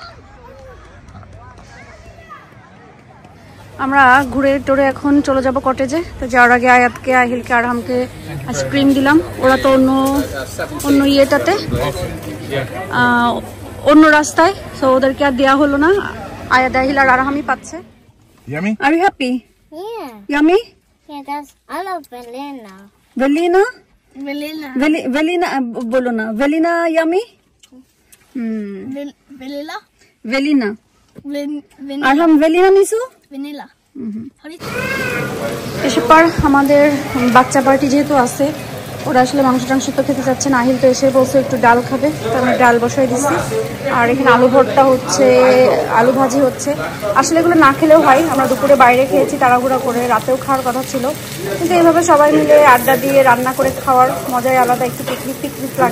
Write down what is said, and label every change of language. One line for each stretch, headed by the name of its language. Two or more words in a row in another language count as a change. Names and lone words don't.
Bangla: আমরা ঘুরে টোরে এখন চলে যাব কটেজে। তো যাওয়ার আগে আয়াতকে, আহিলকে, আরহামকে আইসক্রিম দিলাম। ওরা তো অন্য ইয়েটাতে, অন্য রাস্তায়, তো ওদেরকে আর দেওয়া হলো না। আয়াত, আহিল আর আরহামই পাচ্ছে।
English: Yummy? Are you happy? Yeah. Yummy? Yeah, I love Velena. Velina? Velena.
Bangla: Velina, বলো না. Velina yummy?
English: Vanilla? Velina. Vanilla.
Bangla: Arham Velina nisu?
English: Vanilla.
Bangla: এসব পর আমাদের বাচ্চা পার্টি যেহেতু আছে, ওরা আসলে মাংস টাংস তো খেতে চাচ্ছে না। আহিল তো এসে বলছে একটু ডাল খাবে, তো আমি ডাল বসাই দিচ্ছি। আর এখানে আলু ভর্তা হচ্ছে, আলু ভাজি হচ্ছে। আসলে এগুলো না খেলেও হয়, আমরা দুপুরে বাইরে খেয়েছি তাড়াহুড়া করে, রাতেও খাওয়ার কথা ছিল, কিন্তু এইভাবে সবাই মিলে আড্ডা দিয়ে রান্না করে খাওয়ার মজাই আলাদা, একটু পিকনিক পিকনিক লাগে।